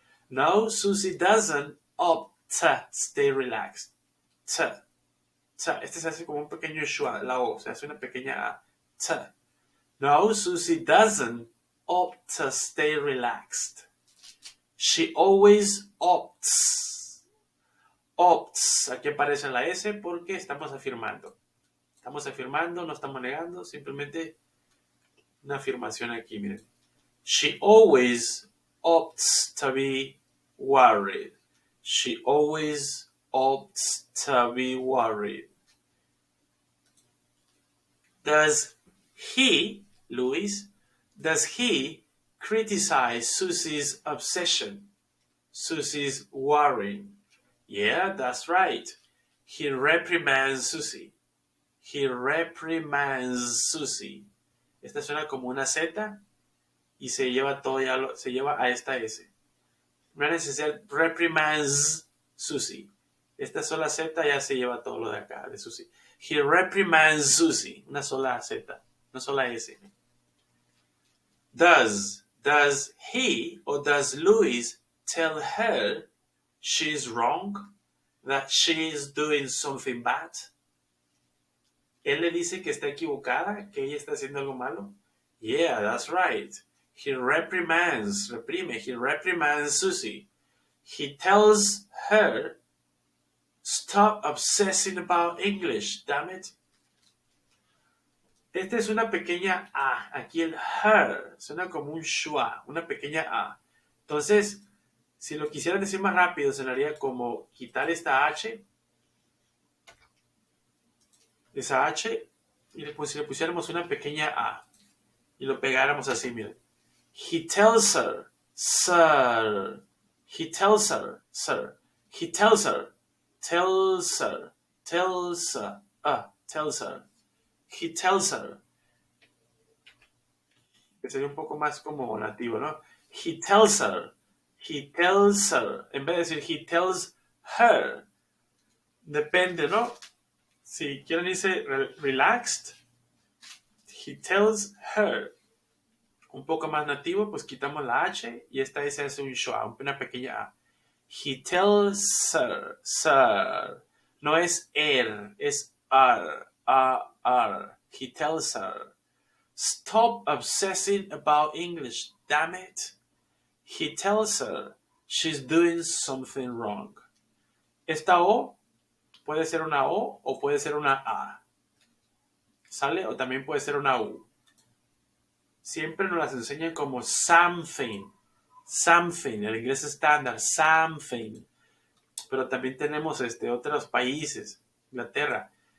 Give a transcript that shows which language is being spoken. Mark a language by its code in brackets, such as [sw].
[en] No, Susie doesn't opt to stay relaxed. [es] Este se hace como un pequeño schwa, la O, se hace una pequeña A. [en] No, Susie doesn't opt to stay relaxed. She always opts. [es] Aquí aparece la S porque estamos afirmando. Estamos afirmando, no estamos negando, simplemente una afirmación aquí, miren. [en] She always opts to be worried. She always opts to be worried. Does he Louis, does he criticize Susie's obsession, Susie's worrying? Yeah, that's right. He reprimands Susie. He reprimands Susie. [es] Esta suena como una Z y se lleva todo se lleva a esta S. No es necesario [en] reprimands Susie. [es] Esta sola Z ya se lleva todo lo de acá, de Susie. [en] He reprimands Susie. [es] Una sola Z, una sola S. [en] Does he or does Louis tell her she's wrong? That she is doing something bad? [es] Él le dice que está equivocada, que ella está haciendo algo malo. [en] Yeah, that's right. He reprimands Susie. He tells her, stop obsessing about English, damn it. [es] Esta es una pequeña A. Aquí el her suena como un schwa, una pequeña A. Entonces, si lo quisiera decir más rápido, sonaría como quitar esta H, esa H, y si le pusiéramos una pequeña A y lo pegáramos así, miren. [en] He tells her, sir. He tells her, sir. He tells her, tells her, tells her, tells her. He tells her. [es] Que sería un poco más como nativo, ¿no? [en] He tells her. He tells her. [es] En vez de decir [en] he tells her. [es] Depende, ¿no? Si quieren irse relaxed, [en] he tells her. [es] Un poco más nativo, pues quitamos la H y esta S hace un schwa, una pequeña A. [en] He tells her, sir. [es] No es es R. [en] He tells her. Stop obsessing about English, damn it. He tells her she's doing something wrong. [es] Esta O puede ser una O o puede ser una A. ¿Sale? O también puede ser una U. Siempre nos las enseñan como something. Something. El inglés estándar. Something. Pero también tenemos otros países. Inglaterra.